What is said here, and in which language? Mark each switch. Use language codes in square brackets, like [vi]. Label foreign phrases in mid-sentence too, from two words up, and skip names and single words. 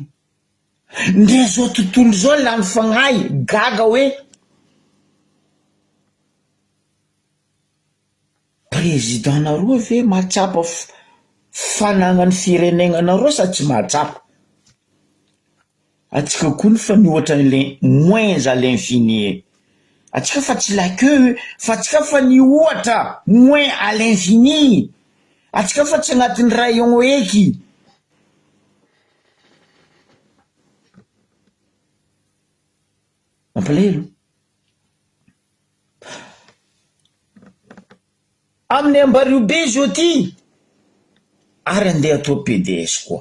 [mg] Ndre zao tontolo zao lany fagnahy gaga hoe président nareo ve mahatsapa fanagnany firenenanareo sa tsy mahatsapa? Atsika koa ny fa miohatra [fr] le moins à l'infini. [mg] Atsika fa tsy [fr] la queue, [mg] fa atsika fa ny ohatra [fr] moins à l'infini. [mg] Atsika fa tsy agnatin'ny rayon eky. Mampalahelo. Amin'ny Ambaribe zao ty ary andeha atao PDS koa.